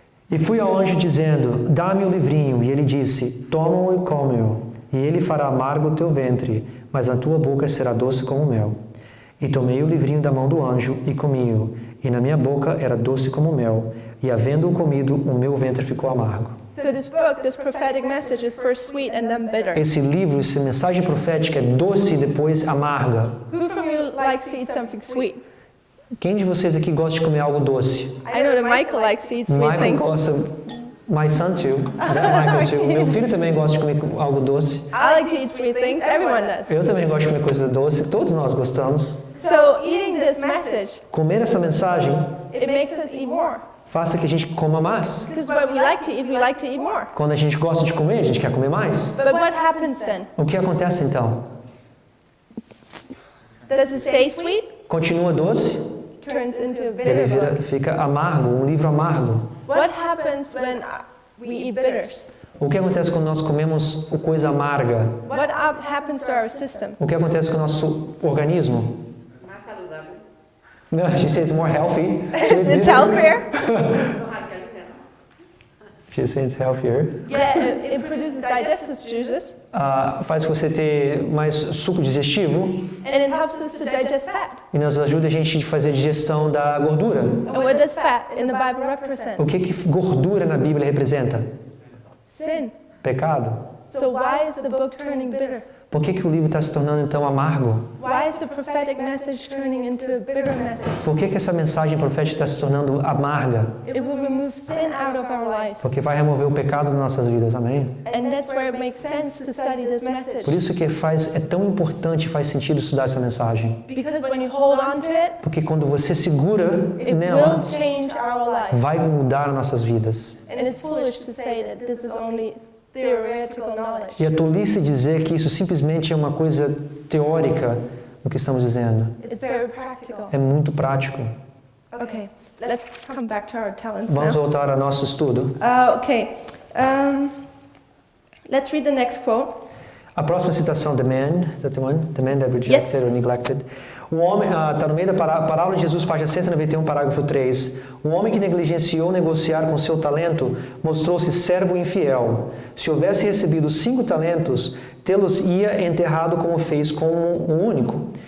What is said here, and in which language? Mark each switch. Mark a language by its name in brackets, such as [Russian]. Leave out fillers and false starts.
[Portuguese] E fui ao anjo dizendo, dá-me o livrinho. E ele disse, toma-o e come-o. E ele fará amargo o teu ventre, mas a tua boca será doce como mel. E tomei o livrinho da mão do anjo e comi-o. E na minha boca era doce como mel. E havendo-o comido, o meu ventre ficou amargo. [English] So this book, this prophetic message is first sweet and then bitter. [Portuguese] Esse livro, essa mensagem profética é doce e depois amarga. [English] Who from you likes to eat something sweet? [Portuguese] Quem de vocês aqui gosta de comer algo doce? [English] I know that Michael likes to eat sweet [Portuguese] Michael [English] things. [Portuguese] gosta. [English] My son too. Michael too. [Portuguese] Meu filho também gosta de comer algo doce. [English] I like to eat sweet things. Everyone does. [Portuguese] Eu também gosto de comer coisa doce. Todos nós gostamos. [English] So eating this message, [Portuguese] Comer essa mensagem [English] it makes us eat more. [Portuguese] faça que a gente coma mais. [English] Because when we like to eat more. [Portuguese] Quando a gente gosta de comer, a gente quer comer mais. [English] But what happens then? [Portuguese] O que acontece então? [English] Does it stay sweet? [Portuguese] Continua doce? [English] Turns into a [Portuguese] Ele [English] bitter book. [Portuguese] fica amargo, um livro amargo. [English] What happens when we eat bitters? [Portuguese] O que acontece quando nós comemos coisa amarga? [English] What happens to our system? [Portuguese] O que acontece com o nosso organismo? Mais saudável. [English] No, she says it's more healthy. It's healthier. She says it's healthier. Yeah, it produces digestive juices, [Portuguese] Faz você ter mais suco digestivo [English] and it helps us to digest fat. [Portuguese] e nos ajuda a gente a fazer a digestão da gordura. [English] And what does fat in the Bible represent? [Portuguese] O que gordura na Bíblia representa? [English] Sin. [Portuguese] Pecado. [English] So why is the book turning bitter? [Portuguese] Por que o livro está se tornando então amargo? [English] Why is the prophetic message turning into a bitter message? [Portuguese] Por que essa mensagem profética está se tornando amarga? [English] It will remove sin out of our lives. [Portuguese] Porque vai remover o pecado das nossas vidas, amém? [English] And that's where it makes sense to study this message. [Portuguese] Por isso que é tão importante, faz sentido estudar essa mensagem. [English] Because when you hold on to it, [Portuguese] Porque quando você segura [English] it [Portuguese] nela, [English] will change our lives. [Portuguese] vai mudar as nossas vidas. [English] And it's foolish to say that this is only theoretical knowledge. [Portuguese] E é tolice dizer que isso simplesmente é uma coisa teórica no que estamos dizendo. [English] It's very practical. [Portuguese] É muito prático. [English] Okay, let's come back to our talents [Portuguese] Vamos [English] now. [Portuguese] voltar ao nosso estudo. [English] Okay, let's read the next quote. [Portuguese] A próxima citação, [English] the man that rejected Yes. or neglected. [Portuguese] O homem, está no meio da Parábola de Jesus, página 191, parágrafo 3. O homem que negligenciou negociar com seu talento mostrou-se servo infiel. Se houvesse recebido 5 talentos, tê-los-ia enterrado como fez com um único.